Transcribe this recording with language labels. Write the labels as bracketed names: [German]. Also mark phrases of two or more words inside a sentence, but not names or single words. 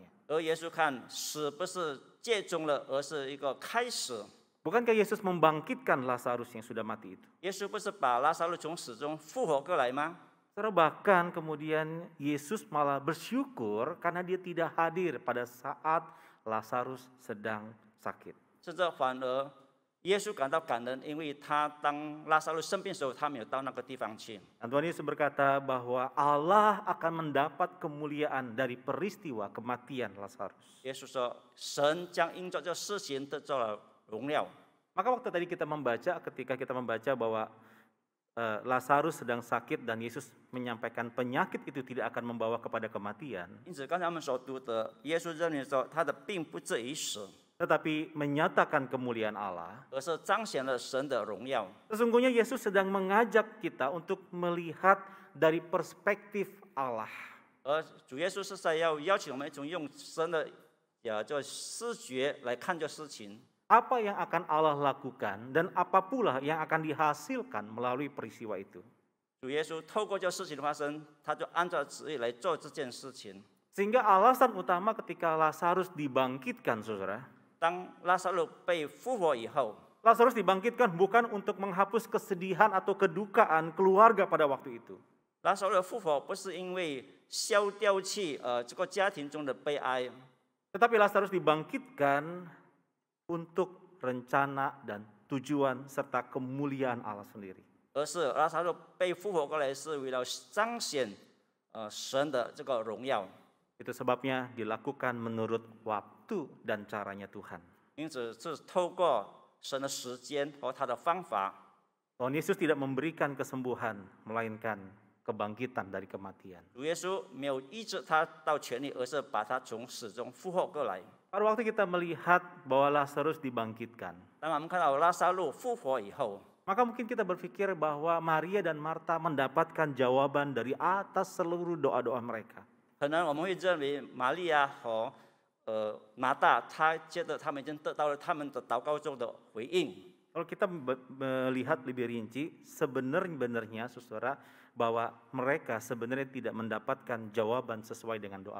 [Chinese] 而耶稣看死不是最终了，而是一个开始。 [Indonesian] Bukankah Yesus membangkitkan Lazarus yang sudah mati itu? [Chinese] 耶稣不是把拉撒路从死中复活过来吗？ [Indonesian] Saudara, bahkan kemudian Yesus malah bersyukur karena dia tidak hadir pada saat Lazarus sedang sakit. [Chinese] 甚至反而耶稣感到感恩，因为他当拉撒路生病的时候，他没有到那个地方去。 [Indonesian] Dan Tuhan Yesus berkata bahwa Allah akan mendapat kemuliaan dari peristiwa kematian Lazarus. [Chinese] 耶稣说：“神将因着这事情得到了荣耀。” [Indonesian] Maka waktu tadi ketika kita membaca bahwa Lazarus sedang sakit dan Yesus menyampaikan penyakit itu tidak akan membawa kepada kematian, [Chinese] 因此，刚才我们所读的，耶稣认为说他的病不至于死， [Indonesian] tetapi menyatakan kemuliaan Allah. [Chinese] 而是彰显了神的荣耀。 [Indonesian] Sesungguhnya Yesus sedang mengajak kita untuk melihat dari perspektif Allah. [Chinese] 而主耶稣是在邀请我们一种用神的叫视觉来看这事情。 [Indonesian] Apa yang akan Allah lakukan dan apa pula yang akan dihasilkan melalui peristiwa itu. [Chinese] 主耶稣透过这事情的发生，他就按照旨意来做这件事情。 [Indonesian] Sehingga alasan utama ketika Lazarus dibangkitkan, saudara. [Chinese] 当拉撒路被复活以后， [Indonesian] Lazarus dibangkitkan bukan untuk menghapus kesedihan atau kedukaan keluarga pada waktu itu. [Chinese] 拉撒路的复活不是因为消掉去这个家庭中的悲哀， [Indonesian] Tetapi Lazarus dibangkitkan untuk rencana dan tujuan serta kemuliaan Allah sendiri. [Chinese] 而是拉撒路被复活过来是为了彰显神的这个荣耀。 [Indonesian] Itu sebabnya dilakukan menurut waktu dan caranya Tuhan. [Chinese] 因此是透过神的时间和他的方法， [Indonesian] Tuhan Yesus tidak memberikan kesembuhan, melainkan kebangkitan dari kematian. [Chinese] 主耶稣没有医治他到全力，而是把他从死中复活过来。 [Indonesian] Pada waktu kita melihat bahwa Lazarus dibangkitkan, [Chinese] 当我们看到拉撒路复活以后， [Indonesian] maka mungkin kita berpikir bahwa Maria dan Marta mendapatkan jawaban dari atas seluruh doa-doa mereka. [Chinese] 可能我们会认为玛利亚和马大，他觉得他们已经得到了他们的祷告中的回应。 [Indonesian] Kalau kita melihat lebih rinci, sebenarnya saudara, bahwa mereka sebenarnya tidak mendapatkan jawaban sesuai dengan doa